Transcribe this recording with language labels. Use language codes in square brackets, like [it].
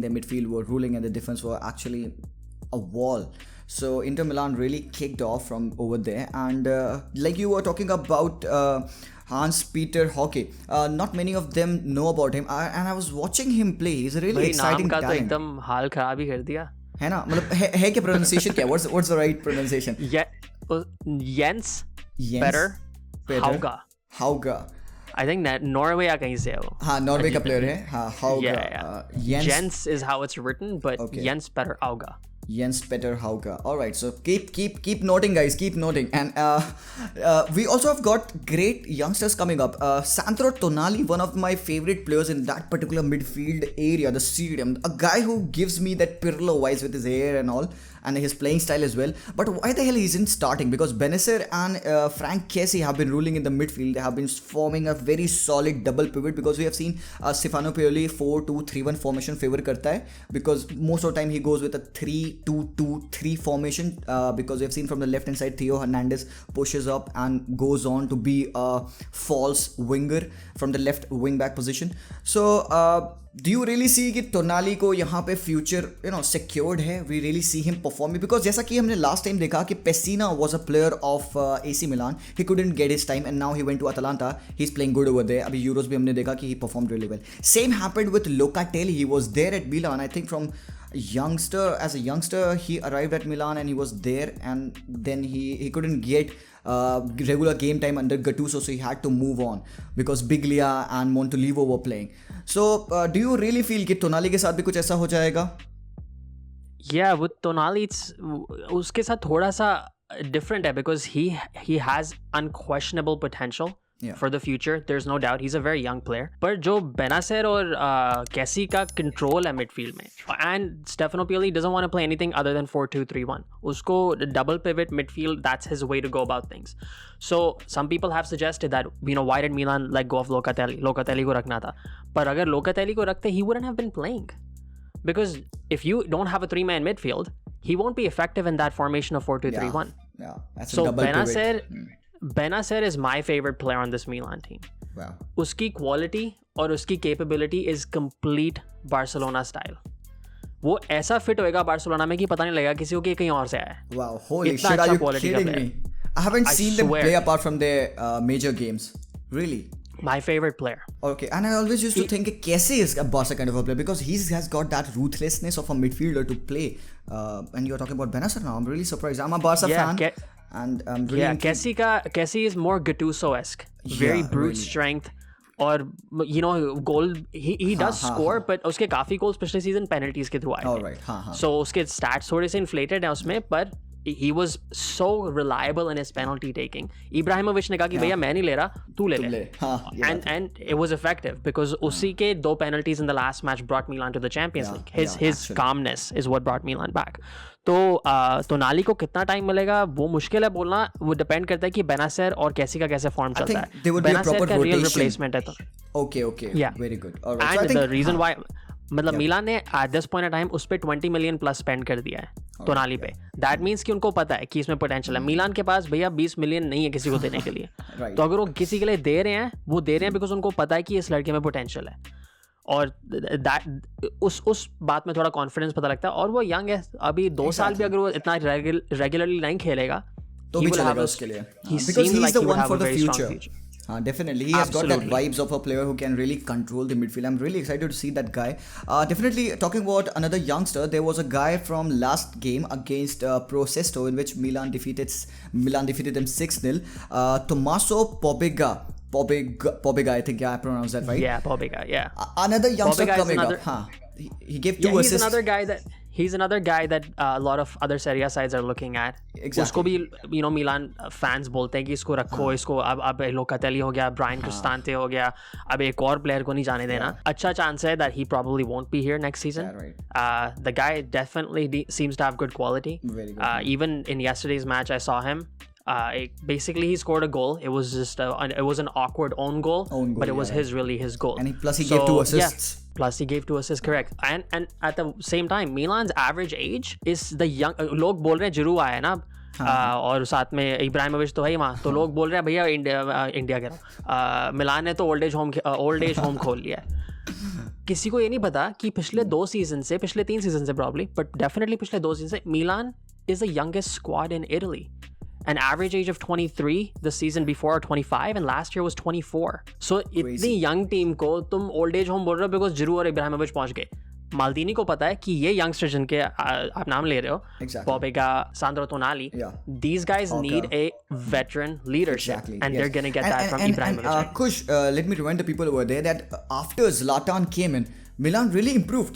[en] The midfield were ruling, and the defense were actually a wall. So Inter Milan really kicked off from over there. And like you were talking about Hans-Peter Hockey, not many of them know about him. And I was watching him play. He's a really exciting talent. [hi] नाम का तो एकदम हाल खराब ही कर दिया. है ना, मतलब है क्या pronunciation क्या? [en] What's the right pronunciation? Jens Petter Hauga. I think that Norway [hi] या कहीं से है वो. हाँ, Norway का player है. हाँ, Hauga. [en] Jens is how it's written, but Jens Petter Auga. Jens Petter Hauga. All right, so keep noting, guys. Keep noting, and we also have got great youngsters coming up. Sandro Tonali, one of my favorite players in that particular midfield area, the stadium. A guy who gives me that Pirlo vibes with his hair and all, and his playing style as well. But why the hell isn't starting? Because Benacer and Frank Kessie have been ruling in the midfield. They have been forming a very solid double pivot, because we have seen Stefano Pioli 4-2-3-1 formation favor [hi] करता है, [en] because most of the time he goes with a 3-2-2-3 formation, because we have seen from the left hand side Theo Hernandez pushes up and goes on to be a false winger from the left wing back position. So do you really see [hi] कि टोनाली को यहाँ पे [en] Future secured है? We really see him performing, because [hi] जैसा कि हमने [en] last time [hi] देखा कि [en] Pessina was a player of AC Milan. He couldn't get his time, and now he went to Atalanta. He's playing good over there. [hi] अभी Euros भी हमने देखा कि [en] he performed really well. Same happened with Locatelli. He was there at Milan. I think as a youngster he arrived at Milan, and he was there, and then he couldn't get regular game time under Gattuso, so he had to move on because Biglia and Montolivo were playing. So do you really feel [hi] कि टोनाली के साथ भी कुछ ऐसा हो जाएगा? [en] Yeah, with Tonali, [hi] उसके साथ थोड़ा सा [en] different है, because he has unquestionable potential for the future. There's no doubt. He's a very young player. But [hi] जो Benacer और Kessie का control है midfield में, [en] and Stefano Pioli doesn't want to play anything other than 4-2-3-1. [hi] उसको [en] double pivot midfield, that's his way to go about things. So some people have suggested that why did Milan let go of Locatelli? [hi] Locatelli को रखना था. पर अगर Locatelli को रखते, [en] he wouldn't have been playing. Because if you don't have a 3-man midfield, he won't be effective in that formation of 4-2-3-1. Yeah, that's so a double pivot. Benacer is my favorite player on this Milan team. Wow. [hi] उसकी quality और उसकी [en] capability is complete Barcelona style. [hi] वो ऐसा fit होएगा Barcelona में कि पता नहीं लगेगा किसी को कि कहीं और से आया है. [en] Wow, holy shit, are you kidding me? I haven't seen them play apart from their major games. Really? My favorite player. Okay, and I always used to think Kessie is a Barca kind of a player, because he has got that ruthlessness of a midfielder to play. And you're talking about Benacer now. I'm really surprised. I'm a Barca fan. And I'm really Kessie is more Gattuso-esque. Very brute strength. और goal he does score, but [hi] उसके काफी goals पिछले [en] season penalties के through आए थे. All right. So उसके stats [hi] थोड़े से inflated हैं उसमें, [en] but he was so reliable in his penalty taking. [hi] Ibrahimovic ने कहा कि भैया मैं नहीं ले रहा, तू ले ले. [en] And it was effective, because [hi] उसी के [en] 2 penalties in the last match brought Milan to the Champions League. His calmness is what brought Milan back. [hi] तो टोनाली को कितना टाइम मिलेगा वो मुश्किल है बोलना. वो डिपेंड करता है कि बेनासर और कैसी का कैसे फॉर्म चलता है. बेनासर का रियल रिप्लेसमेंट है तो. [en] Okay. Yeah. Very good. All right. And so the reason why [hi] मतलब मिलान ने [en] at this point of time [hi] उस पर 20 मिलियन प्लस स्पेंड कर दिया है टोनाली पे. [en] that means [hi] कि उनको पता है कि इसमें पोटेंशियल है. मिलान के पास भैया 20 मिलियन नहीं है किसी को देने के लिए. तो अगर वो किसी के लिए दे रहे हैं, वो दे रहे हैं बिकॉज उनको पता है कि इस लड़के में पोटेंशियल है. और उस बात में थोड़ा कॉन्फिडेंस पता लगता है. और वो यंग है अभी, 2 साल भी अगर वो इतना रेगुलरली नहीं खेलेगा तो भी चलेगा उसके लिए. [en] Because he is the one for the future. Definitely, he has got that vibes of a player who can really control the midfield. I'm really excited to see that guy. Definitely, talking about another youngster, there was a guy from last game against Pro Sesto in which Milan defeated them 6-0. Tommaso Pobega, I think I pronounced that right. Yeah, Pobega. Yeah. Another youngster Pobega coming up. He gave 2 assists. He's another guy that a lot of other Serie A sides are looking at. Exactly. [hi] उसको भी मिलान fans बोलते हैं कि इसको रखो, इसको अब Locatelli हो गया, ब्रायन क्रिस्टांते हो गया, अब एक और प्लेयर को नहीं जाने देना. अच्छा चांस है [en] that he probably won't be here next season. The guy definitely seems to have good quality. Very good. Even in yesterday's match I saw him. Basically he scored a goal. It was just it was an awkward own goal, but it was his goal. And plus he gave 2 assists. Yeah. Plus he gave 2 assists, correct. And at the same time, Milan's average age is the young. [hi] लोग बोल रहे हैं जिरू आया है ना, और साथ में इब्राहिमोविच तो है ही वहाँ. तो लोग बोल रहे हैं भैया इंडिया कह रहा हूँ, मिलान ने तो [en] old age home [hi] खोल लिया है. किसी को ये नहीं पता कि पिछले 3 सीजन से प्रॉब्ली, बट डेफिनेटली पिछले 2 सीजन से [en] Milan is the youngest squad in Italy. An average age of 23 the season before, 25, and last year was 24. [hi] So इतनी young team को तुम [en] old age home [hi] बोल रहे हो because जिरू और इब्राहिमोविच पहुंच गए. माल्दीनी को पता है कि ये youngster जिनके आप नाम ले रहे हो, [en] Pobega, Sandro Tonali, these guys need a veteran leadership, and they're going to get that from Ibrahimovic. Kush, let me remind the people over there that after Zlatan came in, Milan really improved.